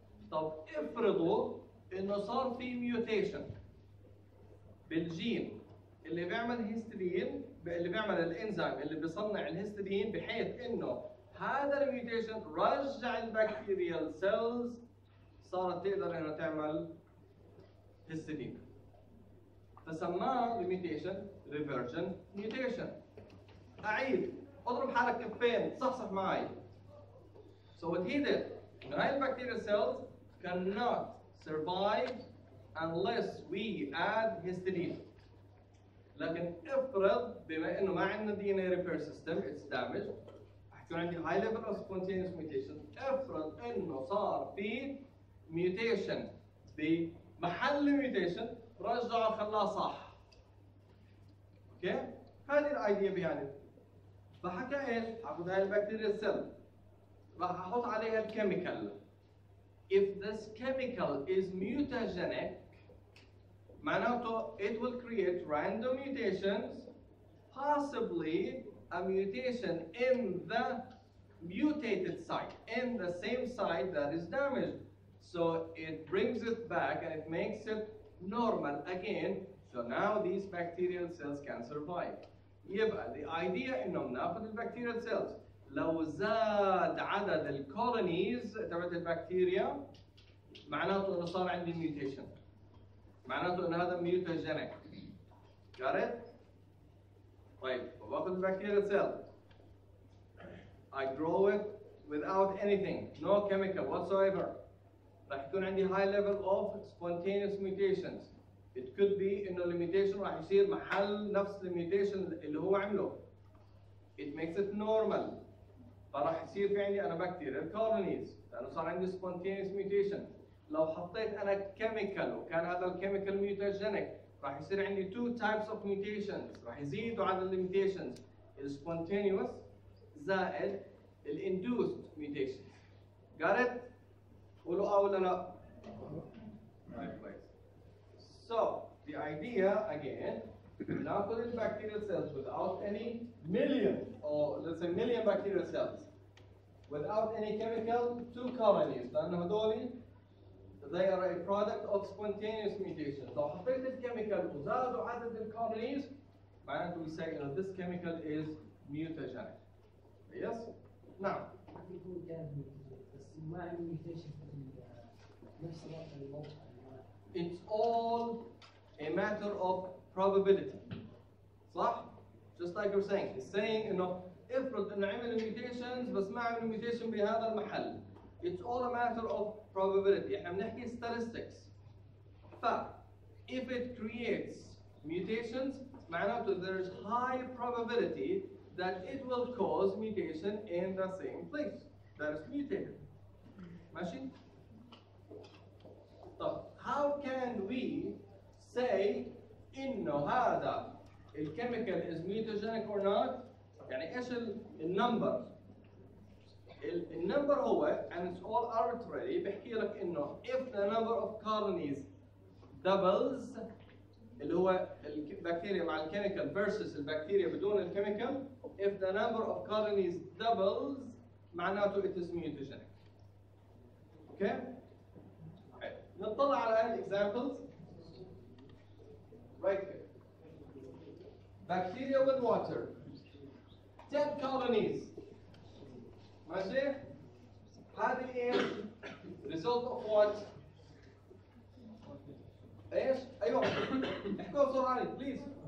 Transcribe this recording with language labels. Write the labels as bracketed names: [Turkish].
[Arabic] طب افرضوا انه صار في mutation بالجين اللي بيعمل هيستidine اللي بيعمل الانزيم اللي بيصنع الهيستidine بحيث انه هذا الميوتيشن رجع البكتيريال سيلز صارت تقدر انها تعمل هيستidine. فسماه الميوتيشن ريفرجن ميوتيشن. اعيد اضرب حالك كفين صحصح معي. [English] So what he did [Arabic] انه هاي البكتيريال [English] cells cannot survive unless we add histidine. [Arabic] لكن افرض بما انه ما عندنا [English] DNA repair system it's damaged [Arabic] حيكون عندي [English] high level of spontaneous mutation. [Arabic] افرض انه صار في mutation بمحل الميوتيشن رجعه خلاه صح. اوكي؟ هذه الايديا بيعني. فحكى ايش؟ حاخذ هاي البكتيريا سيل راح احط عليها الكيميكال. [English] If this chemical is mutagenic معناته it will create random mutations, possibly a mutation in the mutated site, in the same site that is damaged. So it brings it back and it makes it normal again. So now these bacterial cells can survive. [Arabic] يبقى [English] the idea [Arabic] انه بناخذ البكتيريال cells لو زاد عدد الكولونيز تبعت البكتيريا معناته انه صار عندي mutation. معناته انه هذا mutagenic. [English] Got it? [Arabic] طيب باخذ البكتيريال cell. [English] I grow it without anything, no chemical whatsoever. [Arabic] راح يكون عندي [English] high level of spontaneous mutations. It could be [Arabic] انه الميوتيشن راح يصير محل نفس الميوتيشن اللي هو عمله. [English] It makes it normal. [Arabic] فراح يصير في عندي انا [English] bacterial colonies [Arabic] لانه صار عندي [English] spontaneous mutation. [Arabic] لو حطيت انا chemical وكان هذا الكيميكال mutagenic راح يصير عندي [English] two types of mutations. [Arabic] راح يزيدوا عدد الميوتيشنز السبونتينيوس زائد الاندوسد mutations. [English] Got it? [Arabic] قولوا اه ولا لا؟ [English] Right, place. So the idea again, [Arabic] ناخذ البكتيريال [English] cells without any million or let's say million bacterial cells without any chemical two colonies [Arabic] لأنه هذول [English] they are a product of spontaneous mutations. [Arabic] لو حطيت الكيميكال وزادوا عدد الكولونيز معناته [English] we say this chemical is mutagenic. Yes? [Arabic] نعم. يكون كان بس ما عنده ميوتيشن في نفس الوقت الموقع. [English] It's all a matter of probability. [Arabic] صح؟ [English] Just like you're saying. It's saying [Arabic] انه افرض انه عمل mutations بس ما عمل mutation بهذا المحل. [English] It's all a matter of probability. [Arabic] احنا بنحكي statistics. [English] ف if it creates mutations معناته there's high probability that it will cause mutation in the same place that is mutated. [Arabic] ماشي؟ طب [English] how can we say [Arabic] إنه هذا الكيميكال [English] is mutagenic or not؟ [Arabic] يعني إيش النمبر؟ النمبر هو [English] and it's all arbitrary [Arabic] بحكي لك إنه [English] if the number of colonies doubles [Arabic] اللي هو البكتيريا مع الكيميكال versus البكتيريا بدون الكيميكال if the number of colonies doubles معناته [English] it is mutagenic. Okay? [Arabic] نطلع على هاي examples. [English] Right here. Bacteria with water. 10 colonies. [Arabic] ماشي؟ هذه ايش؟ [English] result of what؟ [Arabic] ايش؟ ايوه احكوا بسرعة please.